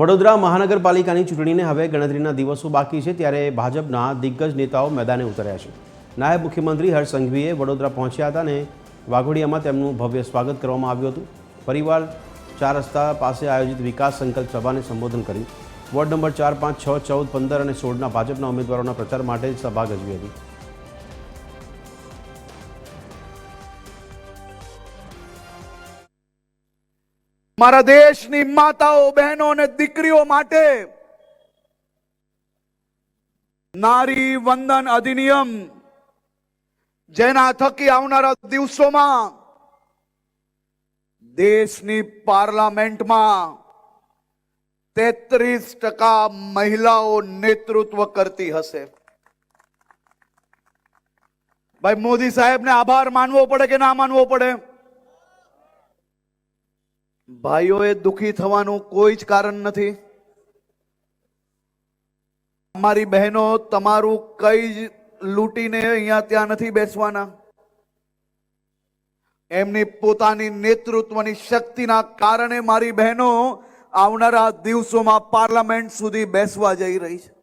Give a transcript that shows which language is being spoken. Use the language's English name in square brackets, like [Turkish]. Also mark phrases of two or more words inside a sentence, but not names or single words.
[Gujarati] વડોદરા મહાનગરપાલિકાની ચૂંટણીને હવે ગણતરીના દિવસો બાકી છે, ત્યારે ભાજપના દિગ્ગજ નેતાઓ મેદાને ઉતર્યા છે। નાયબ મુખ્યમંત્રી હર્ષ સંઘવીએ વડોદરા પહોંચ્યા હતા અને વાઘોડિયામાં તેમનું ભવ્ય સ્વાગત કરવામાં આવ્યું હતું। પરિવાર 4 રસ્તા પાસે આયોજિત વિકાસ સંકલ્પ સભાને સંબોધન કર્યું। વોર્ડ નંબર 4, 5, 6, 14, 15 અને 16ના ભાજપના ઉમેદવારોના પ્રચાર માટે સભા ગજવી હતી। હમારા દેશની માતાઓ બહેનો ને દીકરીઓ માટે નારી વંદન અધિનિયમ જેના થકી આવનારા દિવસોમાં દેશની પાર્લામેન્ટ માં 33% મહિલાઓ નેતૃત્વ કરતી હશે। ભાઈ મોદી સાહેબ ને આભાર માનવો પડે કે ના માનવો પડે? ભાઈઓએ દુખી થવાનું કોઈ જ કારણ નથી। અમારી બહેનો તમારું કંઈ જ લૂંટીને અહીંયા ત્યાં નથી બેસવાના। એમની પોતાની નેતૃત્વની શક્તિના કારણે મારી બહેનો આવનારા દિવસોમાં પાર્લામેન્ટ સુધી બેસવા જઈ રહી છે।